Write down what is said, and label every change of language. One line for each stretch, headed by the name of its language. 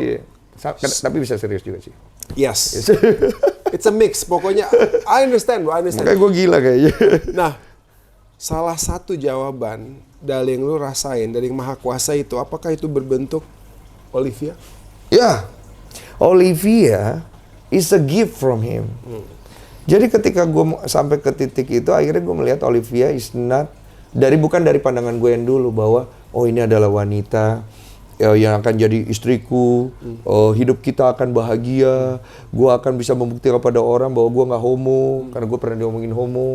Indonesian: Iya. Tapi bisa serius juga sih.
English: Yes. It's a mix. Pokoknya, I understand, bro. I understand.
Indonesian: Kayak gue gila kayaknya. Nah, salah satu jawaban dari yang lu rasain, dari yang Maha Kuasa itu, apakah itu berbentuk Olivia? Ya.
English: Olivia is a gift from him.
Indonesian: Jadi ketika gue sampai ke titik itu, akhirnya gue melihat Olivia
English: is not
Indonesian: bukan dari pandangan gue yang dulu bahwa oh ini adalah wanita yang akan jadi istriku, hidup kita akan bahagia, gue akan bisa membuktikan pada orang bahwa gue nggak homo, karena gue pernah diomongin homo.